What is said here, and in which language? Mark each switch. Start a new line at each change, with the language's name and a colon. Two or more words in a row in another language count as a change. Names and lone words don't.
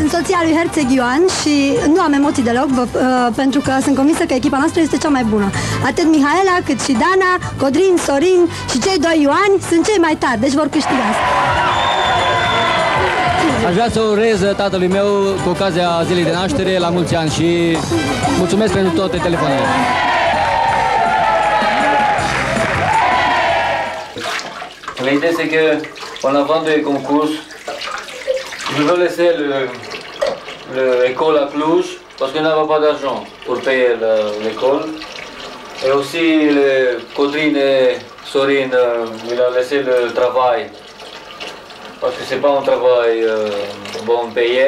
Romanian: Sunt soția lui Herțeg Ioan și nu am emoții deloc, pentru că sunt convinsă că echipa noastră este cea mai bună. Atât Mihaela, cât și Dana, Codrin, Sorin și cei doi Ioani sunt cei mai tari, deci vor câștiga. Aș vrea să urez tatălui meu cu ocazia zilei de naștere la mulți ani și mulțumesc pentru toate telefoanele.
French: L'idée c'est que en avant du concours, je veux laisser l'école à Cluj parce qu'on n'avait pas d'argent pour payer l'école. Et aussi Codrine et Sorin, il a laissé le travail parce que c'est pas un travail bon payé.